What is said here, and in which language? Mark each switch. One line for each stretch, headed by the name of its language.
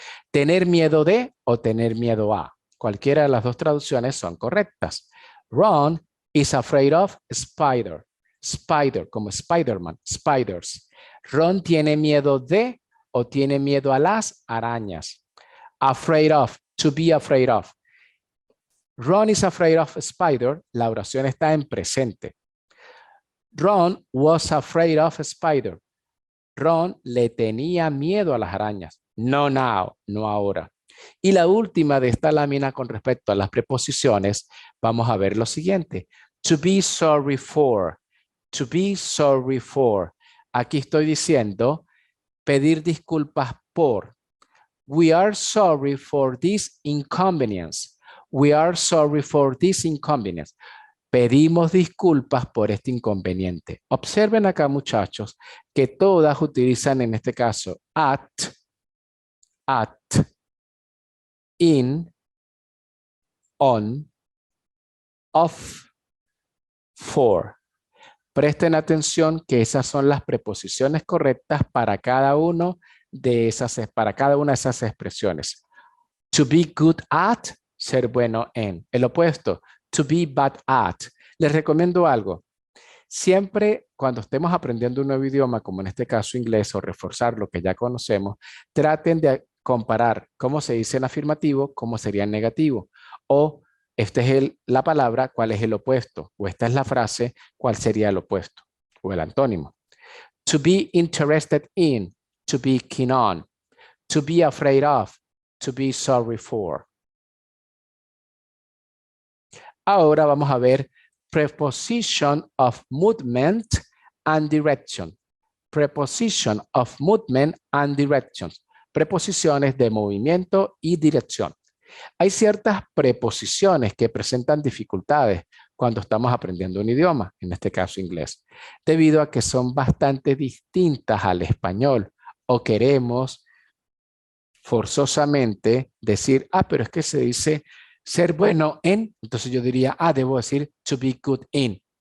Spanish: Tener miedo de o tener miedo a. Cualquiera de las dos traducciones son correctas.
English: Ron is afraid of spider. Spider,
Spanish: como
English: Spider-Man, spiders.
Spanish: Ron tiene miedo de o tiene miedo a las arañas.
English: Afraid of, to be afraid of. Ron is afraid of spider.
Spanish: La oración está en presente.
English: Ron was afraid of spider.
Spanish: Ron le tenía miedo a las arañas.
English: No now,
Spanish: no ahora. Y la última de esta lámina con respecto a las preposiciones, vamos a ver lo siguiente.
English: To be sorry for. To be sorry for.
Spanish: Aquí estoy diciendo pedir disculpas por.
English: We are sorry for this inconvenience. We are sorry for this inconvenience.
Spanish: Pedimos disculpas por este inconveniente. Observen acá, muchachos, que todas utilizan en este caso at, in, on, of, for. Presten atención que esas son las preposiciones correctas para cada una de esas expresiones.
English: To be good at,
Spanish: ser bueno en. El opuesto,
English: to be bad at.
Spanish: Les recomiendo algo. Siempre cuando estemos aprendiendo un nuevo idioma, como en este caso inglés, o reforzar lo que ya conocemos, traten de comparar cómo se dice en afirmativo, cómo sería en negativo. O esta es la palabra, cuál es el opuesto. O esta es la frase, cuál sería el opuesto. O el antónimo.
English: To be interested in, to be keen on. To be afraid of, to be sorry for.
Spanish: Ahora vamos a ver
English: preposition of movement and direction. Preposition of movement and direction.
Spanish: Preposiciones de movimiento y dirección. Hay ciertas preposiciones que presentan dificultades cuando estamos aprendiendo un idioma, en este caso inglés, debido a que son bastante distintas al español o queremos forzosamente decir, pero es que se dice ser bueno en, entonces yo diría, debo decir
English: to be good in.